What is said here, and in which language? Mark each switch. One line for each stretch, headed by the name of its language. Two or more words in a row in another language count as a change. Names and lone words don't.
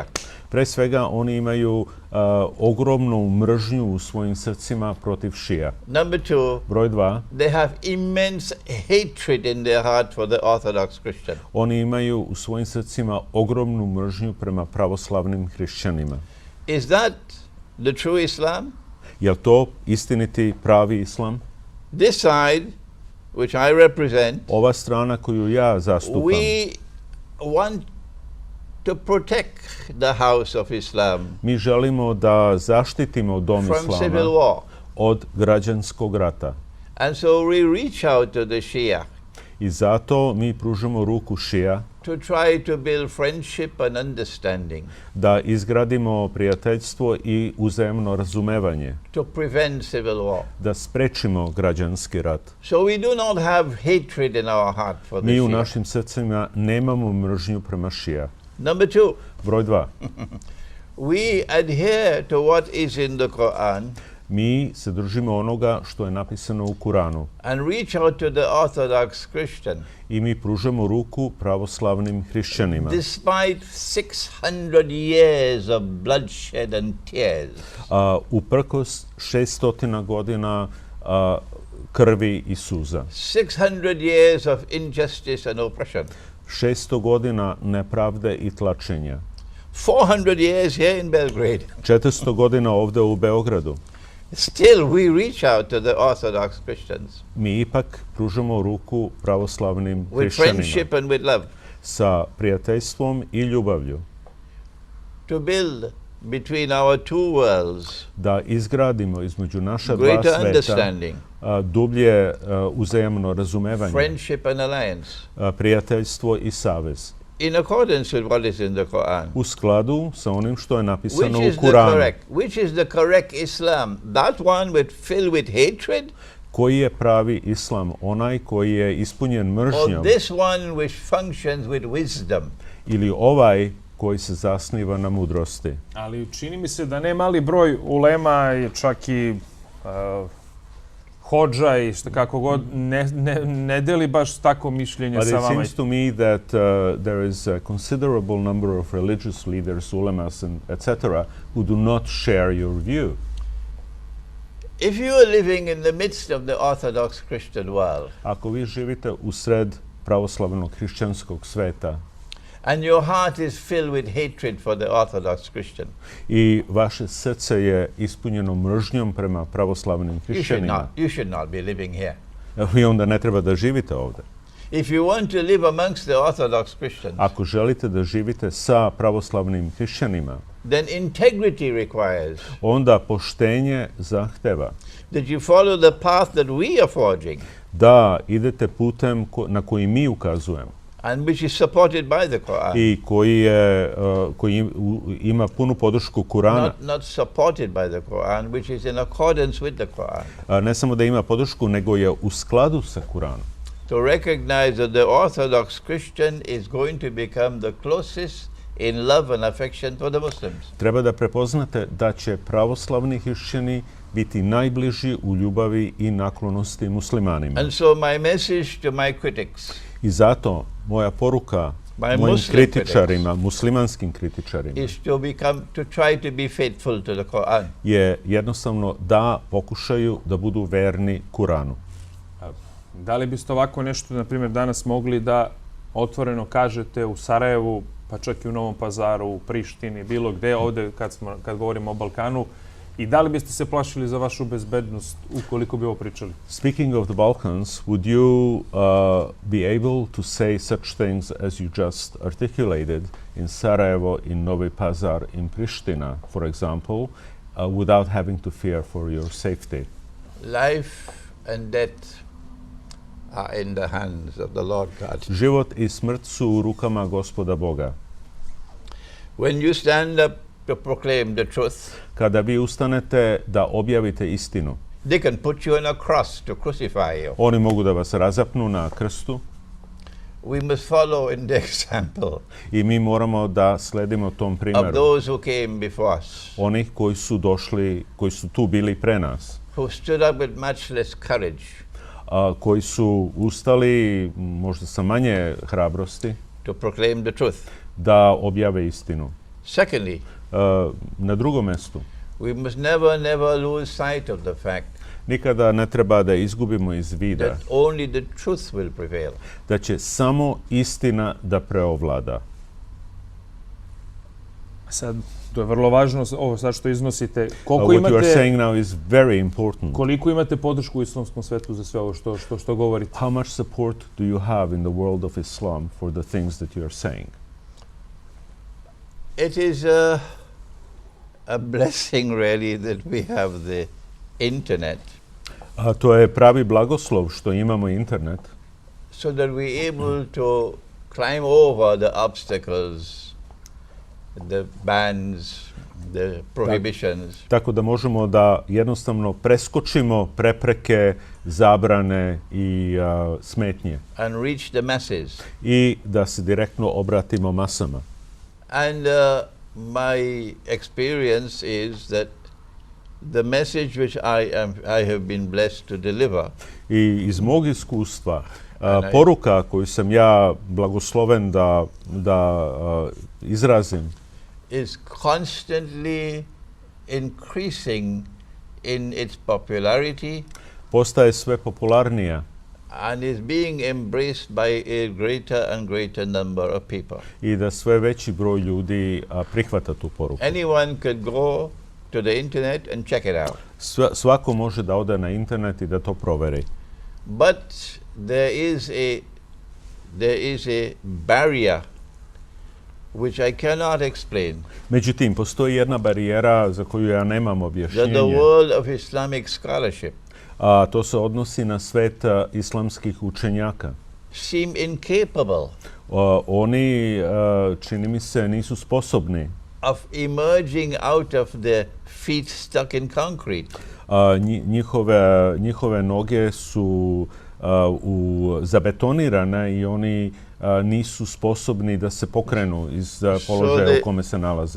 Serbian: pre svega oni imaju ogromnu mržnju u svojim srcima protiv šija.
English: Number two,
Serbian: Broj 2,
English: they have immense hatred in their heart for the Orthodox Christian.
Serbian: oni imaju u svojim srcima ogromnu mržnju prema pravoslavnim hrišćanima.
English: Is that the true Islam?
Serbian: Je li to istiniti pravi islam?
English: This side, which I represent,
Serbian: Ova strana koju ja zastupam,
English: we want to protect the house of Islam
Serbian: mi želimo da zaštitimo dom
English: from civil
Serbian: islama
English: war.
Serbian: od građanskog rata.
English: And so we reach out to the Shia
Serbian: I zato mi pružamo ruku šija
English: to try to build friendship and understanding,
Serbian: da izgradimo prijateljstvo i uzajamno razumevanje,
English: to prevent civil war.
Serbian: da sprečimo građanski rat.
English: So we do not have hatred in our heart for the
Serbian: Mi u
English: Shia.
Serbian: našim srcima nemamo mržnju prema šija.
English: Number two,
Serbian: Broj 2.
English: we adhere to what is in the Quran
Serbian: Mi se držimo onoga što je napisano u Kuranu
English: and reach out to the Orthodox Christian.
Serbian: i mi pružamo ruku pravoslavnim hrišćanima.
English: Despite 600 years of bloodshed and tears,
Serbian: Uprkos 600 godina krvi i suza.
English: 600 years of injustice and oppression,
Serbian: 600 godina nepravde i tlačenja.
English: 400 years here in Belgrade.
Serbian: 400 godina ovde u Beogradu.
English: Still, we reach out to the Orthodox Christians
Serbian: Mi ipak pružamo ruku pravoslavnim
English: with
Serbian: hrišćanima
English: friendship and with love
Serbian: sa prijateljstvom i ljubavlju,
English: to build between our two worlds
Serbian: da izgradimo između naša dva
English: greater
Serbian: sveta
English: understanding,
Serbian: dublje uzajamno razumevanje,
English: friendship and alliance,
Serbian: prijateljstvo i savez,
English: in accordance with what is in the Quran.
Serbian: u skladu sa onim što je napisano
English: Which is
Serbian: u
English: the
Serbian: Kuranu.
English: correct? Which is the correct Islam? That one filled with hatred,
Serbian: Koji je pravi islam? Onaj koji je ispunjen
English: or
Serbian: mržnjom
English: this one which functions with wisdom?
Serbian: ili ovaj koji se zasniva na mudrosti? Ali čini mi se da ne mali broj ulema i čak i hodža i što kako god ne deli baš tako mišljenje
English: But
Serbian: sa
English: it
Serbian: vama.
English: seems to me that there is a considerable number of religious leaders, ulemas, and etc., who do not share your view. If you are living in the midst of the Orthodox Christian world,
Serbian: Ako vi živite u sred pravoslavnog hrišćanskog sveta
English: and your heart is filled with hatred for the Orthodox Christian,
Serbian: i vaše srce je ispunjeno mržnjom prema pravoslavnim hrišćanima,
English: you should not be living here.
Serbian: vi onda ne treba da živite ovde.
English: If you want to live amongst the Orthodox Christians,
Serbian: Ako želite da živite sa pravoslavnim hrišćanima,
English: then integrity requires
Serbian: onda poštenje zahteva
English: that you follow the path that we are forging
Serbian: da idete putem na koji mi ukazujemo
English: and which is supported by the Quran.
Serbian: i koji ima punu podršku Kurana.
English: Not supported by the Quran, which is in accordance with the Quran.
Serbian: Ne samo da ima podršku, nego je u skladu sa Kuranom.
English: To recognize that the Orthodox Christian is going to become the closest in love and affection for the Muslims.
Serbian: Treba da prepoznate da će pravoslavni hrišćani biti najbliži u ljubavi i naklonosti muslimanima.
English: And so my message to my critics,
Serbian: I zato moja poruka mojim
English: Muslim
Serbian: kritičarima, muslimanskim kritičarima,
English: is to try to be faithful to the Quran.
Serbian: je jednostavno da pokušaju da budu verni Kuranu. Da li biste ovako nešto, na primjer, danas mogli da otvoreno kažete u Sarajevu, pa čak i u Novom Pazaru, u Prištini, bilo gde, ovde kad govorimo o Balkanu, i da li biste se plašili za vašu bezbednost ukoliko bi ovo pričali?
English: Speaking of the Balkans, would you be able to say such things as you just articulated in Sarajevo, in Novi Pazar, in Pristina, for example, without having to fear for your safety? Life and death are in the hands of the Lord God.
Serbian: Život I smrt su u rukama Gospoda Boga.
English: When you stand up to proclaim the truth,
Serbian: Kada vi ustanete da objavite istinu,
English: they can put you on a cross to crucify you.
Serbian: oni mogu da vas razapnu na krstu
English: We must follow in the example
Serbian: I mi moramo da sledimo tom
English: of
Serbian: primjeru.
English: those who came before us,
Serbian: Onih koji su došli, koji su tu bili pre nas,
English: who stood up with much less courage
Serbian: koji su ustali možda sa manje hrabrosti
English: to proclaim the truth.
Serbian: da objave istinu.
English: Secondly,
Serbian: Na drugom mestu,
English: we must never lose sight of the fact
Serbian: nikada ne treba da izgubimo iz vida
English: that only the truth will prevail.
Serbian: da će samo istina da preovlada. Sad, to je vrlo važno, ovo sad što iznosite.
English: What you are saying now is very important.
Serbian: Koliko imate podršku u islamskom svetu za sve ovo što govorite?
English: How much support do you have in the world of Islam for the things that you are saying? It is a blessing really that we have the internet,
Serbian: To je pravi blagoslov što imamo internet,
English: so that we're able to climb over the obstacles, the bans, the prohibitions,
Serbian: tako da možemo da jednostavno preskočimo prepreke, zabrane I smetnje
English: and reach the masses.
Serbian: I da se direktno obratimo masama.
English: And my experience is that the message which I have been blessed to deliver
Serbian: I iz mog iskustva, poruka koju sam ja blagosloven da izrazim
English: is constantly increasing in its popularity
Serbian: postaje sve popularnija
English: and is being embraced by a greater and greater number of people.
Serbian: I da sve veći broj ljudi prihvata tu poruku.
English: Anyone could go to the internet and check it out.
Serbian: Svako može da ode na internet I da to proveri.
English: But there is a barrier which I cannot explain.
Serbian: Međutim, postoji jedna barijera za koju ja nemam
English: That
Serbian: objašnjenje.
English: the world of Islamic scholarship
Serbian: To se odnosi na svet islamskih učenjaka.
English: seem incapable
Serbian: Oni, čini mi se, nisu sposobni
English: of emerging out of the feet stuck in concrete.
Serbian: Njihove noge su zabetonirane I oni nisu sposobni da se pokrenu iz položaja u kome se nalaze.